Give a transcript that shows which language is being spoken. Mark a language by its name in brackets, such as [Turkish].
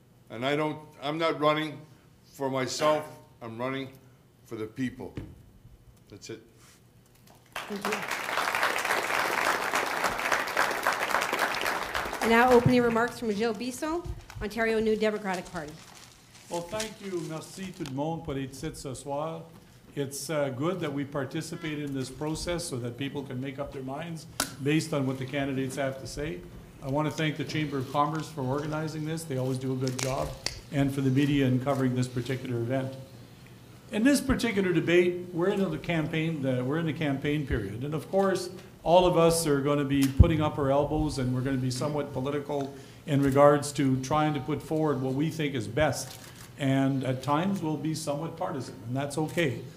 [English] And I'm not running for myself, I'm running for the people. That's it. Thank you. And now opening remarks from Gilles Bisson, Ontario New Democratic Party. Well, thank you. [French] Merci tout le monde pour être ici ce soir. [English] It's good that we participate in this process so that people can make up their minds based on what the candidates have to say. I want to thank the Chamber of Commerce for organizing this. They always do a good job, and for the media in covering this particular event. In this particular debate, we're in the campaign period, and of course, all of us are going to be putting up our elbows, and we're going to be somewhat political in regards to trying to put forward what we think is best, and at times we'll be somewhat partisan, and that's okay.